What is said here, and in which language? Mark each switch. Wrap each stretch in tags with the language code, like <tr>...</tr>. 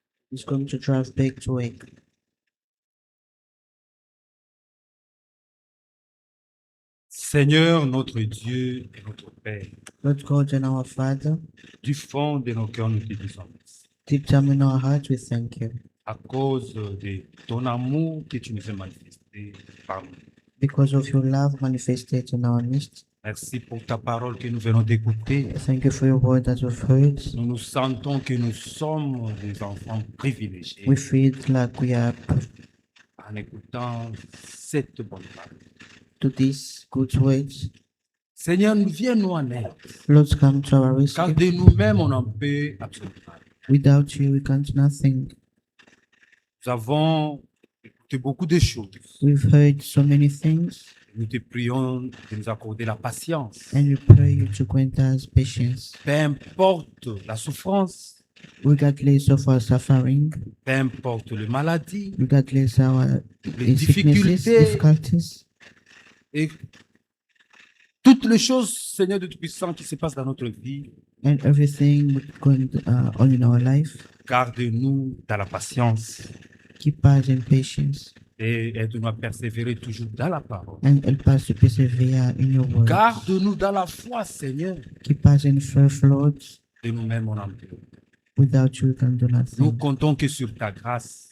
<en>He's going to drive back to work.</en> <fr>Seigneur, notre Dieu et notre Père,</fr> <en>Lord God and our Father,</en> <fr>du fond de nos cœurs, nous te disons merci.</fr> <en>deep down in our hearts, we thank you</en> <fr>À cause de ton amour que tu nous as manifesté par nous.</fr> <en>because of your love manifested in our midst.</en> <fr>Merci pour ta parole que nous venons d'écouter.</fr> <en>Thank you for your word that we've heard.</en> <fr>Nous nous sentons que nous sommes des enfants privilégiés</fr> <en>We feel like we are</en> <fr>en écoutant cette bonne parole.</fr> <en>to these good words.</en> <fr>Seigneur, viens nous en aide,</fr> <en>Lord, come to our</en> <fr>car</fr> <en>rescue.</en> <fr>de nous-mêmes, on n'en peut absolument pas.</fr> <en>Without you, we can't do nothing.</en> <fr>Nous avons écouté beaucoup de choses.</fr> <en>We've heard so many things,</en> <fr>Nous te prions de nous accorder la patience.</fr> <en>and we pray you to grant us patience,</en> <fr>Peu importe la souffrance,</fr> <en>regardless of our suffering,</en> <fr>peu importe les maladies,</fr> <en>regardless our</en> <fr>les</fr> <en>sicknesses,</en> <fr>difficultés</fr> <en>difficulties,</en> <fr>et toutes les choses, Seigneur de Tout-Puissant, qui se passent dans notre vie.</fr> <en>and everything going on in our life.</en> <fr>Garde-nous dans la patience</fr> <en>Keep us in patience</en> <fr>et aide-nous à persévérer toujours dans la parole.</fr> <en>and help us to persevere in your word.</en> <fr>Garde-nous dans la foi, Seigneur.</fr> <en>Keep us in faith, Lord.</en> <fr>De nous-mêmes, on en peut.</fr> <en>Without you, we can do</en> <fr>Nous</fr> <en>nothing.</en> <fr>comptons que sur ta grâce.</fr>